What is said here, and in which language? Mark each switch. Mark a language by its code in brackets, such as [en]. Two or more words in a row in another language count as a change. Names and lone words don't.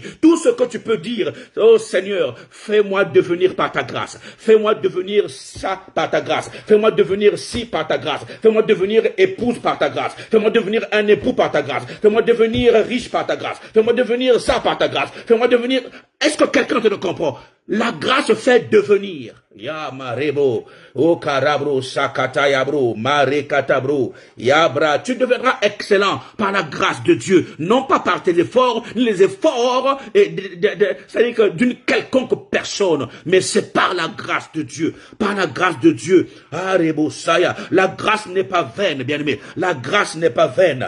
[fr] Tout ce que tu peux dire, oh Seigneur, fais-moi devenir par ta grâce, fais-moi devenir ça par ta grâce, fais-moi devenir ci par ta grâce, fais-moi devenir épouse par ta grâce, fais-moi devenir un époux par ta grâce, fais-moi devenir riche par ta grâce, fais-moi devenir ça par ta grâce, fais-moi devenir... Est-ce que quelqu'un te le comprend? La grâce fait devenir. Ya marebo, o karabro, sakatayabro, marekatabro, yabra. Tu deviendras excellent par la grâce de Dieu, non pas par tes efforts, les efforts, c'est-à-dire que d'une quelconque personne, mais c'est par la grâce de Dieu, par la grâce de Dieu. Arebo saya. La grâce n'est pas vaine, bien-aimé. La grâce n'est pas vaine.